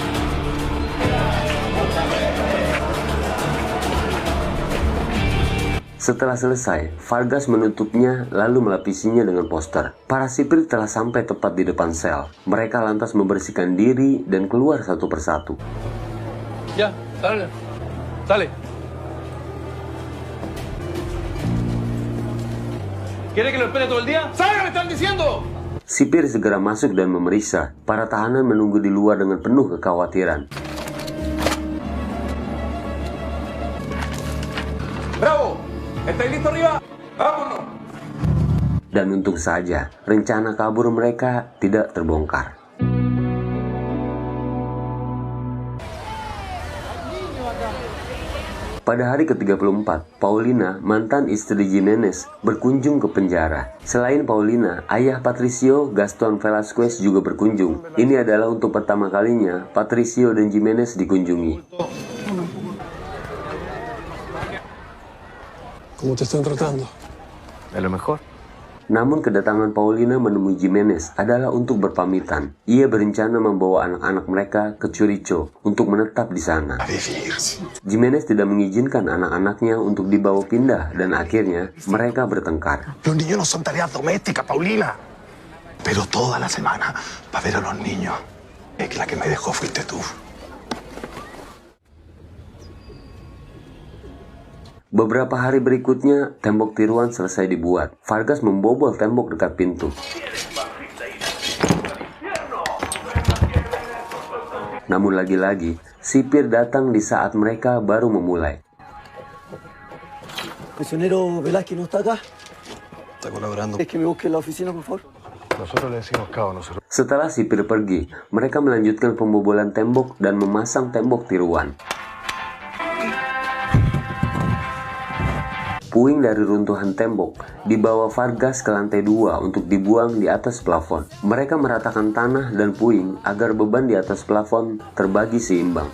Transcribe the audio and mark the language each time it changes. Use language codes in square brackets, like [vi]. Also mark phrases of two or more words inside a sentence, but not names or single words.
[id] Setelah selesai, Vargas menutupnya lalu melapisinya dengan poster. Para sipir telah sampai tepat di depan sel. Mereka lantas membersihkan diri dan keluar satu persatu. [es] Ya, dale. Dale. ¿Quiere que lo espere todo el día? ¡Salga, me están diciendo! [id] Sipir segera masuk dan memeriksa. Para tahanan menunggu di luar dengan penuh kekhawatiran. [es] ¡Bravo! ¿Estáis listos arriba? ¡Vámonos! [id] Dan untung saja, rencana kabur mereka tidak terbongkar. Pada hari ke-34, Paulina, mantan istri Jimenez, berkunjung ke penjara. Selain Paulina, ayah Patricio, Gaston Velasquez juga berkunjung. Ini adalah untuk pertama kalinya Patricio dan Jimenez dikunjungi. [es] ¿Cómo te están tratando? De lo mejor. [id] Namun kedatangan Paulina menemui Jimenez adalah untuk berpamitan. Ia berencana membawa anak-anak mereka ke Churicho untuk menetap di sana. Jimenez tidak mengizinkan anak-anaknya untuk dibawa pindah dan akhirnya mereka bertengkar. [es] Los niños no son tareas domésticas, Paulina. Pero toda la semana va a ver a los niños. Es que la que me dejó fuiste tú. [id] Beberapa hari berikutnya, tembok tiruan selesai dibuat. Vargas membobol tembok dekat pintu. Namun lagi-lagi, sipir datang di saat mereka baru memulai. [es] Prisionero Velázquez no está acá. Está colaborando. Es que me busque en la oficina, por favor. Nosotros le decimos cabo, nosotros. [id] Setelah sipir pergi, mereka melanjutkan pembobolan tembok dan memasang tembok tiruan. Puing dari runtuhan tembok dibawa Vargas ke lantai 2 untuk dibuang di atas plafon. Mereka meratakan tanah dan puing agar beban di atas plafon terbagi seimbang.